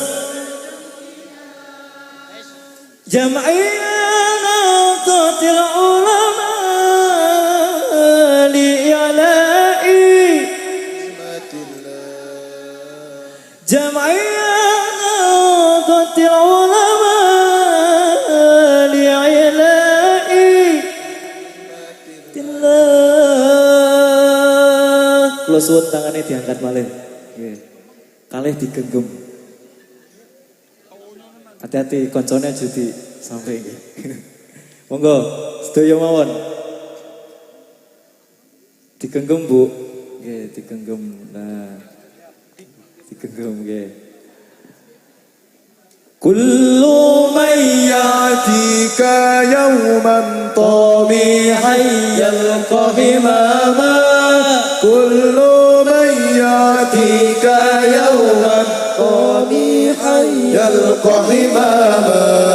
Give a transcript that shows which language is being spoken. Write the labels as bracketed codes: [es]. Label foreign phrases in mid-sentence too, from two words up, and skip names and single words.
[ar] جمعية نهضة العلماء لإعلاء جمعية نهضة العلماء لإعلاء الله. [jv] Kalau suwun tangannya diangkat malih, kalih digenggam. [id] Hati-hati koncone jadi sampai ini. [jv] Monggo, sedaya mawon. Digenggam Bu. Nggih, digenggam. Nah. Digenggam nggih. [ar] كل من يأتيك يوما طبيعا يلقى هماما كل من يأتيك يوما طبيعا يلقى هماما